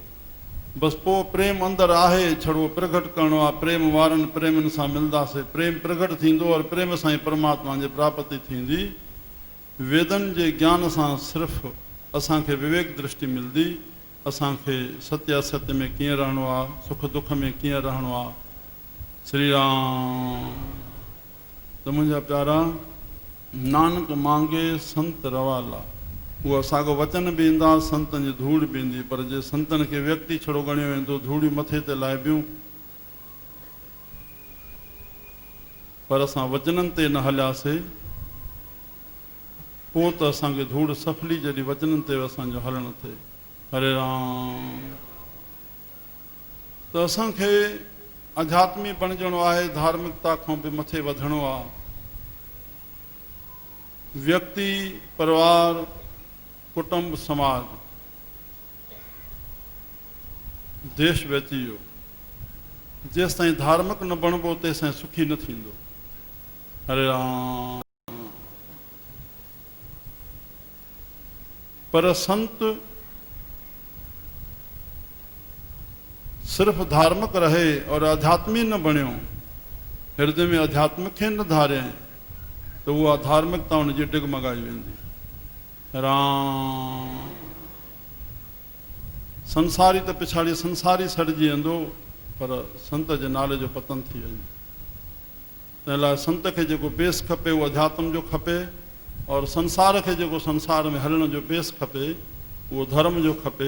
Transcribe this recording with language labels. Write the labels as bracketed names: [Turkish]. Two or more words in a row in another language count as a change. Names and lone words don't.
[Sindhi] बसि पोइ प्रेम अंदरि आहे, छड़ो प्रगट करिणो आहे। प्रेम वारनि प्रेमनि सां मिलंदासीं, प्रेम प्रगट थींदो और प्रेम सां ई परमात्मा जी प्राप्ति थींदी। वेदनि जे ज्ञान सां सिर्फ़ु असांखे विवेक दृष्टि मिलंदी, असांखे सत्य असत्य में कीअं रहणो आहे, सुख दुख में कीअं रहणो आहे। श्री राम त मुंहिंजा प्यारा, [Punjabi] नानक मांगे संत रवाला, [Sindhi] वो असांजो वचन बि ईंदा, संतन जी धूड़ बि ईंदी, पर जे संतन खे व्यक्ति छड़ो ॻणियो वेंदो, धूड़ी मथे ते लाइबियूं, पर असां वचननि ते न हलियासीं, पोइ त असांखे धूड़ सफली जॾहिं वचननि ते असांजो हलणु थिए। हरे राम। त असांखे अध्यात्मी बणिजणो आहे, धार्मिकता खां बि मथे वधणो आहे। व्यक्ति, परिवार, कुटुंब, समाज, देश बची वियो। जेसि ताईं धार्मिक न बणिबो तेसि ताईं सुखी न थींदो। हरे राम। पर संत सिर्फ धार्मिक रहे और अध्यात्मी न बणियो, हृदय में अध्यात्म खे न धारे, तो उहा धार्मिकता उनजी डिगमगाई वेंदी। राम। संसारी त पिछाड़ी संसारी सड़जी वेंदो, पर संत जे नाले जो पतन थी वेंदो। तंहिं लाइ संत खे जेको बेस खपे उहो अध्यात्म जो खपे, और संसार खे जेको संसार में हलण जो बेस खपे उहो धर्म जो खपे।